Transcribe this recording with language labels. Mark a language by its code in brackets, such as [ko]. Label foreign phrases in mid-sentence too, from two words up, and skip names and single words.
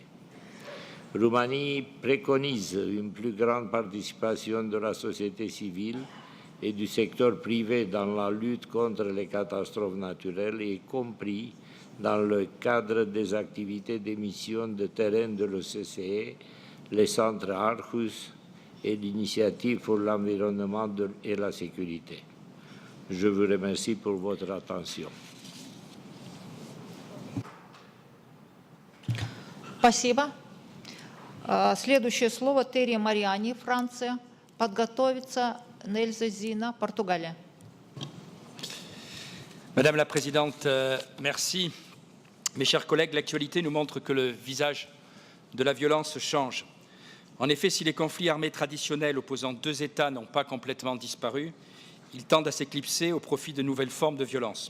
[fr] Roumanie préconise une plus grande participation de la société civile et du secteur privé dans la lutte contre les catastrophes naturelles, y compris dans le cadre des activités d'émission de terrain de l'OCDE, les centres Arhus et l'initiative pour l'environnement et la sécurité. Je vous remercie pour votre attention. [ru] Спасибо. Следующее слово Терри Мариани, Франция. Подготовится Нельза Зина, Португалия. [fr] Madame la Présidente, merci. Mes chers collègues, l'actualité nous montre que le visage de la violence change. En effet, si les conflits armés traditionnels opposant deux États n'ont pas complètement disparu, ils tendent à s'éclipser au profit de nouvelles formes de violence.